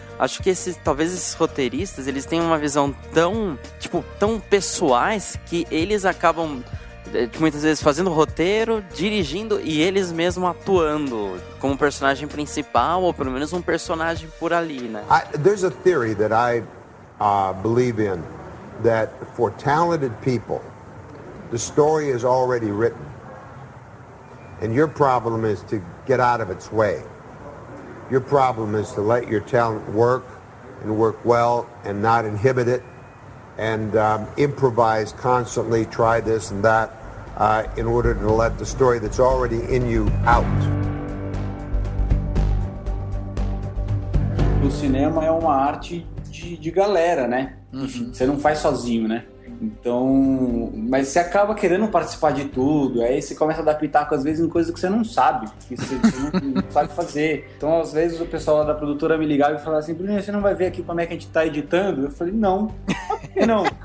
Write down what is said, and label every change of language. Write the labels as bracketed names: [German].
[Portuguese] acho que talvez esses roteiristas, eles têm uma visão tão pessoais que eles acabam muitas vezes fazendo roteiro, dirigindo e eles mesmos atuando como personagem principal ou pelo menos um personagem por ali, né? [English] There's a theory that I believe in, that for talented people, the story is already written. And your problem is to get out of its way. Your problem is to let your talent work and work well and not inhibit it and improvise constantly, try this and that in order to let the story that's already in you out. [Portuguese] O cinema é uma arte de galera, né? Enfim, você não faz sozinho, né? Então, mas você acaba querendo participar de tudo, aí você começa a dar pitaco às vezes em coisas que você não sabe, que você não sabe fazer. Então, às vezes o pessoal lá da produtora me ligava e falava assim: Bruno, você não vai ver aqui como é que a gente tá editando? Eu falei: não. Por que não?